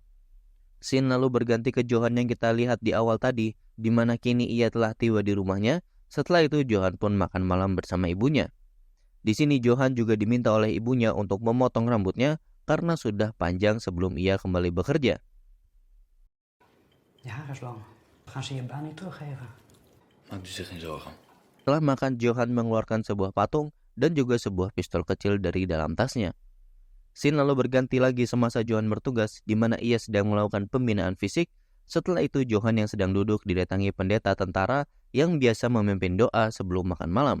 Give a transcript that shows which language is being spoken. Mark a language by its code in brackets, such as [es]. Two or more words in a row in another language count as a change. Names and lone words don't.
[id] Scene lalu berganti ke Johan yang kita lihat di awal tadi, di mana kini ia telah tiba di rumahnya. Setelah itu Johan pun makan malam bersama ibunya. Di sini Johan juga diminta oleh ibunya untuk memotong rambutnya karena sudah panjang sebelum ia kembali bekerja. [nl] Je haar is lang. Gaan ze je baan niet teruggeven? Maak u zich geen zorgen. [id] Setelah makan, Johan mengeluarkan sebuah patung dan juga sebuah pistol kecil dari dalam tasnya. Scene lalu berganti lagi semasa Johan bertugas, di mana ia sedang melakukan pembinaan fisik. Setelah itu Johan yang sedang duduk didatangi pendeta tentara yang biasa memimpin doa sebelum makan malam.